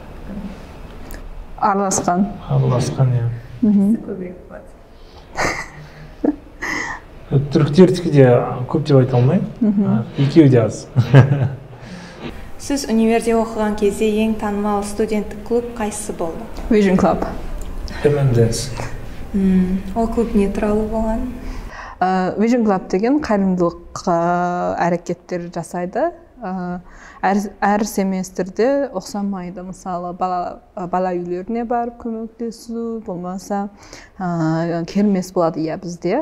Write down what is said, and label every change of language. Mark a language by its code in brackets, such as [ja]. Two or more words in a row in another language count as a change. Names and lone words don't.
[kk] Араласқан, иә. Көбірек болады. Түріктердікі де көп деп айта алмаймын, екеуі де аз. Сіз универде оқыған кезде ең танымал студенттік клуб қайсысы болды? Vision Club. MMDance. Ол клуб не туралы болған? Vision Club деген қайырымдылық әрекеттер жасайды. Әр семестрде ұқсамайды, мысалы бала үйлеріне барып көмектесу, болмаса кермес болады бізде.